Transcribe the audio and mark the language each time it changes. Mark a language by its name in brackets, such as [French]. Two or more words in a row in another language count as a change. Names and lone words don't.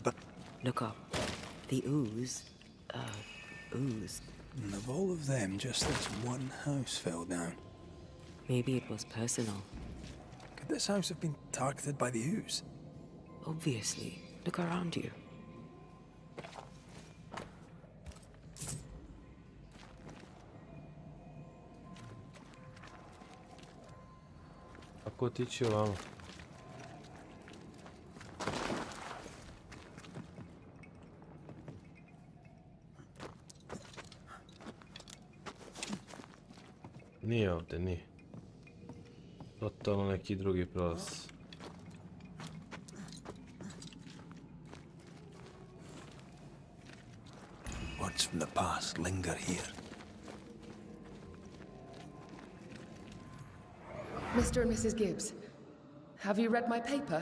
[English] Look up. The ooze. Ooze. And of all of them, just this one house fell down. Maybe it was personal. Could this house have been targeted by the ooze? Obviously. Look around you. [Croatian] Kako otići ovamo? Nije ovdje, nije. Totalno neki drugi prolaz. [English] Words from the past linger here. Mr. and Mrs. Gibbs, have you read my paper?